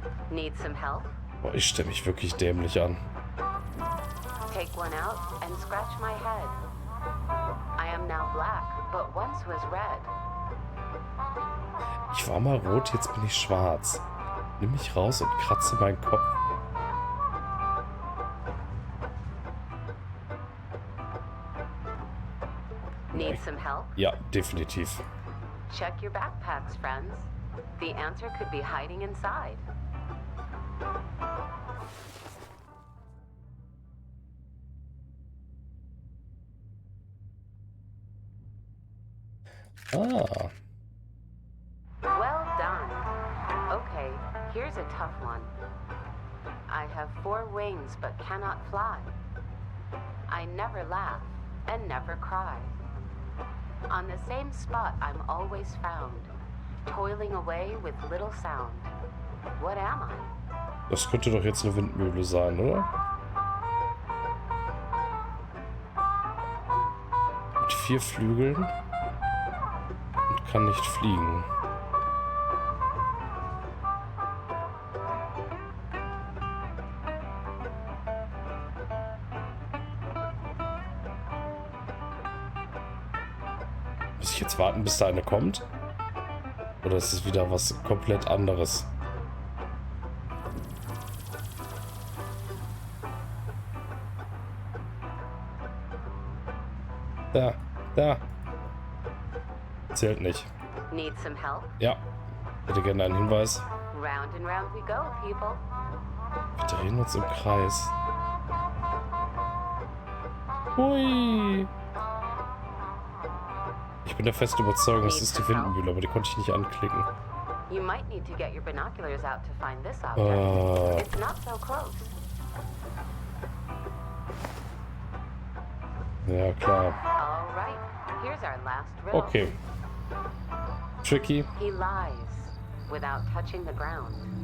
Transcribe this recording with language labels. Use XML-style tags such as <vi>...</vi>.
<en>Need some help?</en> <de>Boah, ich stelle mich wirklich dämlich an.</de> <en>Take one out and scratch my head. I am now black, but once was red.</en> <de>Ich war mal rot, jetzt bin ich schwarz. Nimm mich raus und kratze meinen Kopf.</de> <en>Need some help?</en> <de>Ja, definitiv.</de> <en>Check your backpacks, friends. The answer could be hiding inside. Ah, Well done. Okay, here's a tough one. I have 4 wings but cannot fly. I never laugh and never cry. On the same spot I'm always found, toiling away with little sound. What am I?</en> <de>das könnte doch jetzt eine Windmühle sein, oder? Mit 4 Flügeln und kann nicht fliegen. Muss ich jetzt warten, bis da eine kommt? Oder ist es wieder was komplett anderes? Da, da. Zählt nicht.</de> <en>Need some help?</en> <de>Ja. Hätte gerne einen Hinweis.</de> <en>Round and round we go, people.</en> <de>Wir drehen uns im Kreis. Hui. Ich bin der festen Überzeugung, es ist die Windmühle, aber die konnte ich nicht anklicken.</de> <en>You might need to get your binoculars out to find this object. It's not so close.</en> <de>Ja, klar.</de> <en>All right, here's our last riddle. Okay. Tricky. He lies without touching the ground.</en>